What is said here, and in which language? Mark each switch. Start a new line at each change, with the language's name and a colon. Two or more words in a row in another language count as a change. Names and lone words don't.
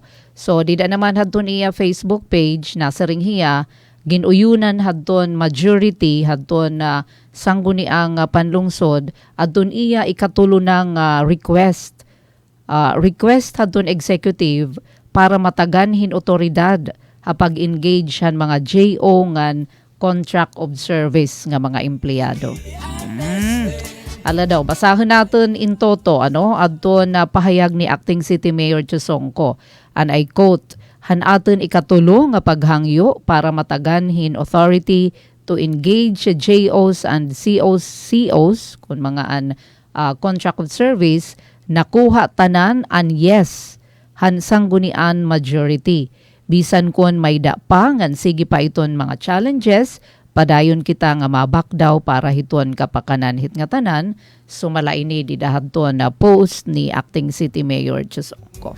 Waray: So dida naman hadton iya Facebook page nasaring hiya ginuyunan hadton majority hadton sangguni ang panlungsod adton iya ikatulo ng request hadton executive para mataganhin otoridad pag-engage han mga JO ngan
English: contract of service
Waray: nga mga empleyado. Ala daw, basahon natin in toto, adto na pahayag ni Acting City Mayor Chusongko.
English: And I quote,
Waray: han aton ikatulo nga paghangyo para mataganhin
English: authority to engage JOs and COs
Waray: kung mga
English: contract of service,
Waray: nakuha tanan
English: and yes,
Waray: han sanggunian majority. Bisan kun may da pa, ngan sige pa iton mga challenges, padayon kita nga mabak daw para hiton kapakanan hit nga tanan sumala ini didahadton na post ni acting city mayor Chusongko.